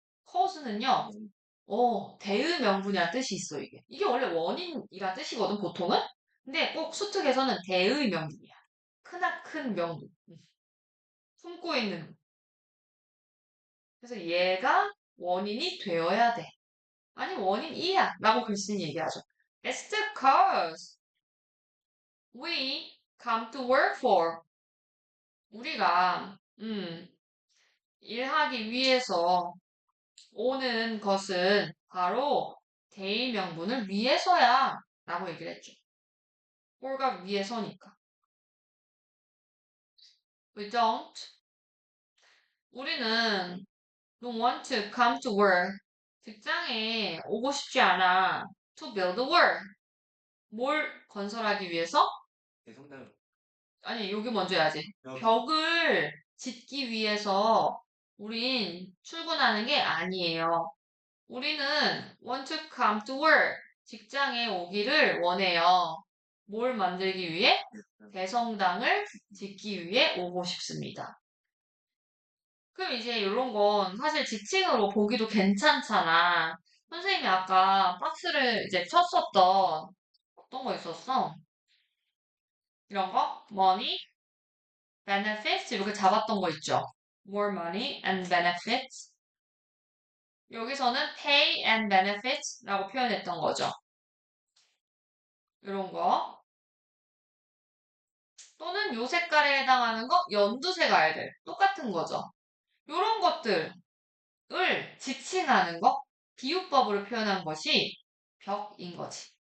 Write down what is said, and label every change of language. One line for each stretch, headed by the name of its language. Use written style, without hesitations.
Korean: cause는요, 대의 명분이라는 뜻이 있어, 이게. 이게 원래 원인이란 뜻이거든, 보통은? 근데 꼭 수특에서는 대의 명분이야. 크나큰 명분. 품고 있는. 그래서 얘가 원인이 되어야 돼. 아니, 원인이야. 라고 글쓴이 얘기하죠.
English: It's the cause we come to work for.
Korean: 우리가, 일하기 위해서 오는 것은 바로 대의명분을 위해서야 라고 얘기를 했죠. for가 위해서니까.
English: We don't.
Korean: 우리는
English: don't want to come to work.
Korean: 직장에 오고 싶지 않아.
English: To build a work.
Korean: 뭘 건설하기 위해서? 대성당 아니, 여기 먼저 해야지. 벽 벽을 짓기 위해서 우린 출근하는 게 아니에요. 우리는
English: want to come to work.
Korean: 직장에 오기를 원해요. 뭘 만들기 위해? 대성당을 짓기 위해 오고 싶습니다. 그럼 이제 이런 건 사실 지칭으로 보기도 괜찮잖아. 선생님이 아까 박스를 이제 쳤었던 어떤 거 있었어? 이런 거?
English: money, benefits
Korean: 이렇게 잡았던 거 있죠?
English: more money and benefits.
Korean: 여기서는
English: pay and benefits
Korean: 라고 표현했던 거죠. 이런 거. 또는 요 색깔에 해당하는 거 연두색 알들. 똑같은 거죠. 이런 것들을 지칭하는 거, 비유법으로 표현한 것이 벽인 거지.